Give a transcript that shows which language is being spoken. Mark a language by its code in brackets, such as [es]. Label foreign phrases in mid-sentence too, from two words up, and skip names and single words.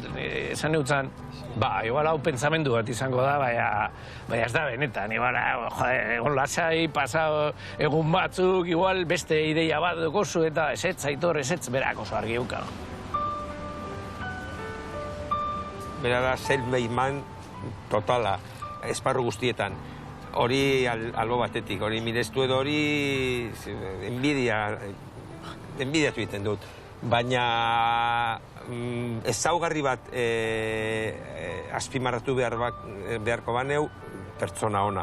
[eu] Esan eutzen, igual hau pentsamendu bat izango da, baina ez da benetan, egon lasai, pasau egun batzuk, igual beste ideia bat dukozu eta esetz, Aitor, esetz, berak oso argi euka. Bera da, [en] self-made man [eu] totala, esparru guztietan. Hori albo batetik, hori mirestu edo hori enbidiatu egiten dut. Baina ezaugarri bat azpimarratu beharko baneu pertsona ona.